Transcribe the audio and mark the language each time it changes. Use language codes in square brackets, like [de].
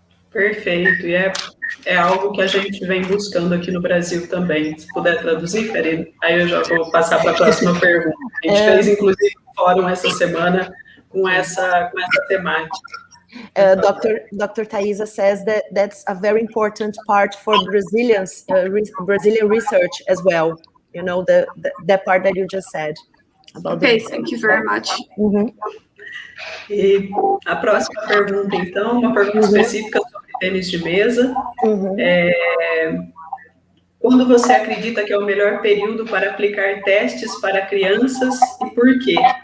[pt] Perfeito, e é algo que a gente vem buscando aqui no Brasil também. Se puder traduzir, Karina, aí eu já vou passar para a próxima pergunta. A gente fez, inclusive, um fórum essa semana com essa temática. [en] Dr. Thaisa says that that's a very important part for Brazilian research as well. You know, that part that you just said. About Thank you very much. [pt] E a próxima pergunta, então, uma pergunta específica sobre tênis de mesa. Quando você acredita que é o melhor período para aplicar testes para crianças e por quê?